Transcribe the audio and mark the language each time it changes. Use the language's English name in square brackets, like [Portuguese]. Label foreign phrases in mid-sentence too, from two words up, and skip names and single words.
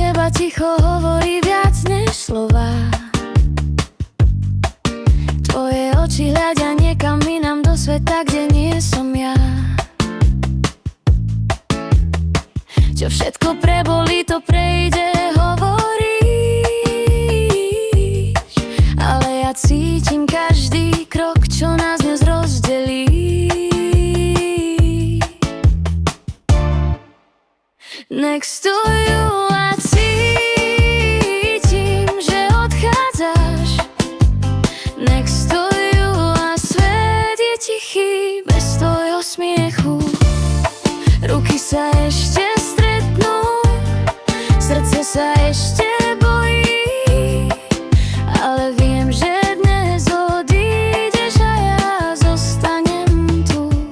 [Slovak] ticho hovorí viac než slova. Tvoje oči hľadia niekam inám do sveta, kde nie som ja. Čo všetko prebolí, to prejde, hovoríš. Ale ja cítim každý krok, čo nás dnes rozdelí. [English] Next to you [Slovak] a cítim, že odchádzaš. [English] Next to you [Slovak] a svet je tichý bez tvojho smiechu. Ruky sa ešte stretnú, srdce sa ešte bojí, ale viem, že dnes odídeš a ja zostanem tu.